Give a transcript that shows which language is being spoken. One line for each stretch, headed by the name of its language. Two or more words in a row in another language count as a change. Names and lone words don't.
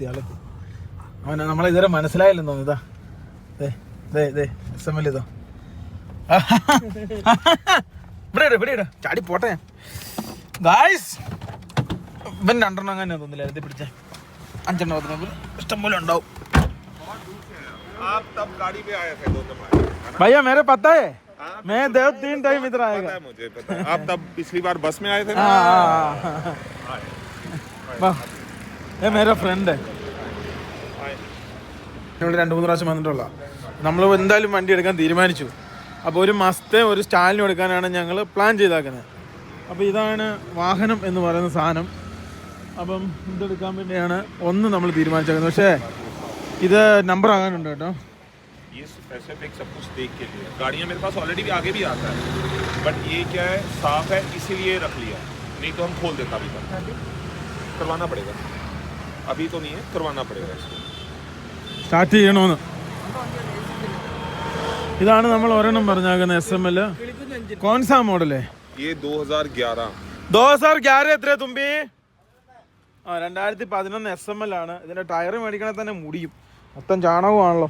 Malayalam: അവനെ നമ്മളെ ഇതുവരെ മനസ്സിലായില്ലെന്ന് തോന്നുന്നു. ഇതാ SML ഇതാ. ഇവിടെ ചാടി പോട്ടെ ഗായ്സ്. ഇവൻ 2 എണ്ണം അങ്ങനെ തോന്നില്ല, എഴുതി പിടിച്ചേ 5 എണ്ണം ഇഷ്ടം പോലെ ഉണ്ടാവും.
Hindi: भैया मेरे पता है मैं देव 3 टाइम इधर आएगा। पता है मुझे, पता है। आप तब पिछली बार बस में आए थे ना। ये मेरा
Malayalam: ഫ്രണ്ട് ഞങ്ങൾ 2-3 പ്രാവശ്യം വന്നിട്ടുള്ള നമ്മൾ എന്തായാലും വണ്ടി എടുക്കാൻ തീരുമാനിച്ചു. അപ്പോൾ ഒരു മാസത്തെ ഒരു സ്റ്റാലിനും എടുക്കാനാണ് ഞങ്ങൾ പ്ലാൻ ചെയ്താക്കുന്നത്. അപ്പോൾ ഇതാണ് വാഹനം എന്ന് പറയുന്ന സാധനം. അപ്പം ഇതെടുക്കാൻ വേണ്ടിയാണ് ഒന്ന് നമ്മൾ തീരുമാനിച്ചേക്കുന്നത്. പക്ഷേ ഇത് നമ്പർ ആകാനുണ്ട് കേട്ടോ.
Hindi: ये स्पेसिफिक सब कुछ देख के लिए गाड़ियाँ मेरे पास ऑलरेडी भी आगे भी आता है, बट ये क्या है साफ है इसीलिए रख लिया, नहीं तो हम खोल देता अभी तक। करवाना पड़ेगा, अभी तो नहीं है, करवाना पड़ेगा इसको।
Malayalam: സ്റ്റാർട്ട് ചെയ്യണമെന്ന്. ഇതാണ് നമ്മൾ ഒരെണ്ണം പറഞ്ഞാകുന്ന SML.
Hindi: कौन सा मॉडल? ये 2011
Malayalam: 2011 എത്ര തുമ്പി? 2011 SML ആണ്. ഇതിന്റെ ടയർ മേടിക്കണേ തന്നെ മുടിയും, മൊത്തം ചാണകമാണല്ലോ.